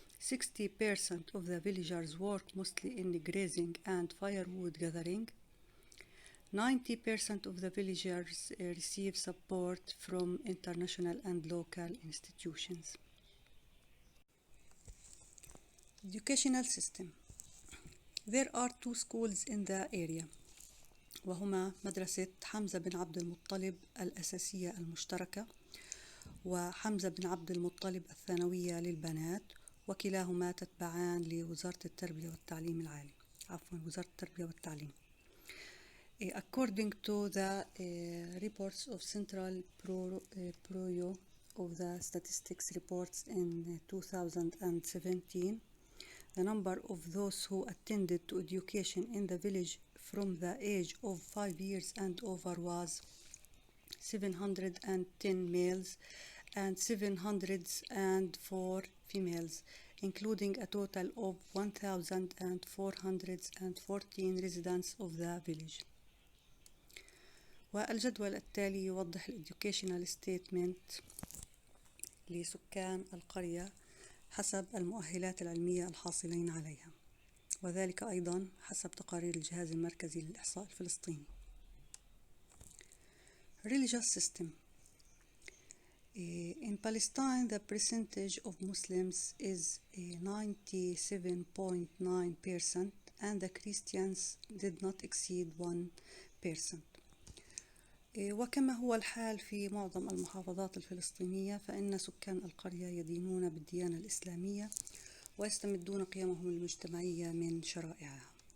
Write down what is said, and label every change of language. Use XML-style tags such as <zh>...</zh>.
<en>60% of the villagers work mostly in grazing and firewood gathering. 90% of the villagers receive support from international and local institutions. Educational system. There are 2 schools in the area,</en> <ar>وهما مدرسة حمزة بن عبد المطلب الأساسية المشتركة وحمزة بن عبد المطلب الثانوية للبنات، وكلاهما تتبعان لوزارة التربية والتعليم العالي، وزارة التربية والتعليم.</ar> <en>According to the reports of Central Bureau of the Statistics reports in 2017, the number of those who attended to education in the village from the age of 5 years and over was 710 males and 704 females, including a total of 1,414 residents of the village.</en> <ar>والجدول التالي يوضح</ar> <en>الإديوكيشنال ستيتمنت</en> <ar>لسكان القرية حسب المؤهلات العلمية الحاصلين عليها، وذلك أيضا حسب تقارير الجهاز المركزي للإحصاء الفلسطيني.</ar> <en>Religious system. In Palestine, the percentage of Muslims is 97.9%, and the Christians did not exceed 1%.</en> <ar>وكما هو الحال في معظم المحافظات الفلسطينية، فإن سكان القرية يدينون بالديانة الإسلامية ويستمدون قيمهم المجتمعية من شرائعها.</ar>